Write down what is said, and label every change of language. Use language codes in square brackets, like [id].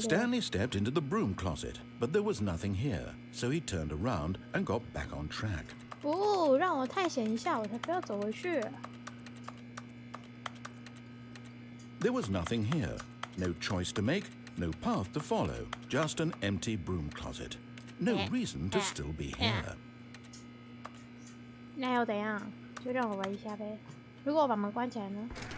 [en] Stanley stepped into the broom closet, but there was nothing here, so he turned around and got back on track. [zh] 哦，让我探险一下，我才不要走回去。 [en] There was nothing here. No choice to make, no path to follow, just an empty broom closet. No reason to still be here. [zh] 那又怎样？就让我玩一下呗。如果我把门关起来呢？